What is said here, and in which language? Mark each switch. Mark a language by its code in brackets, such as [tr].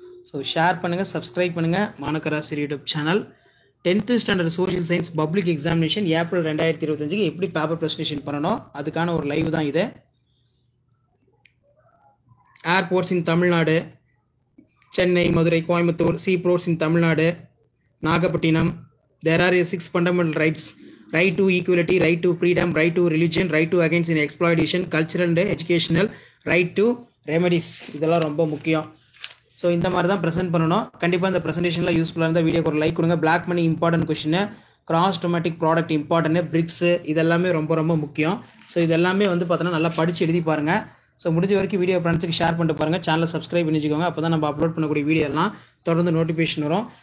[ta] So share பண்ணுங்கள், subscribe பண்ணுங்கள் மாணக்கராசி YouTube channel. 10th standard social science public examination April 2025 எப்படி paper presentation பண்ணணும் அதுக்கான ஒரு லைவ் தான் இது. Airports in Tamil Nadu, Chennai, Madurai, Coimbatore, sea ports in Tamil Nadu, Nagapattinam. [en] There are 6 fundamental rights: right to equality, right to freedom, right to religion, right to against in exploitation, cultural and educational, right to remedies. [ta] இதெல்லாம் ரொம்ப முக்கியம். So இந்த மாதிரி தான் present பண்ணணும். கண்டிப்பாக இந்த ப்ரெசன்டேஷனில் யூஸ்ஃபுல்லாக இருந்தால் வீடியோக்கு ஒரு லைக் கொடுங்க. Black money important question, cross டொமேட்டிக் product important, bricks இதெல்லாமே ரொம்ப ரொம்ப முக்கியம். ஸோ இதெல்லாமே வந்து பார்த்தோன்னா நல்லா படித்து எழுதி பாருங்கள். ஸோ முடிஞ்ச வரைக்கும் வீடியோ ஃப்ரெண்ட்ஸுக்கு ஷேர் பண்ணிட்டு பாருங்கள். சேனலை சப்ஸ்கிரைப் பண்ணிச்சுக்கோங்க. அப்போ தான் நம்ம அப்லோட் பண்ணக்கூடிய வீடியோலாம் தொடர்ந்து நோட்டிஃபிகேஷன் வரும்.